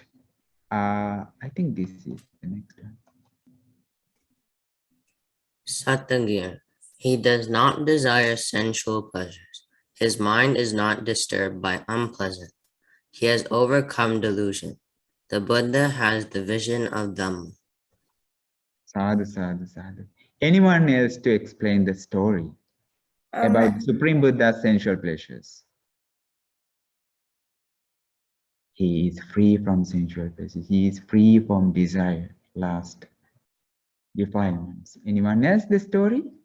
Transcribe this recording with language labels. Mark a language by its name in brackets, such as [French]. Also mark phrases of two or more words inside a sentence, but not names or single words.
[English] I think this is the next one. Satyagraha. He does not desire sensual pleasures. His mind is not disturbed by unpleasant. He has overcome delusion. The Buddha has the vision of Dhamma. [Pali] Sadhu, sadhu, sadhu. [English] Anyone else to explain the story about the Supreme Buddha's sensual pleasures? He is free from sensual pleasures. He is free from desire, lust, defilements. Anyone else the story?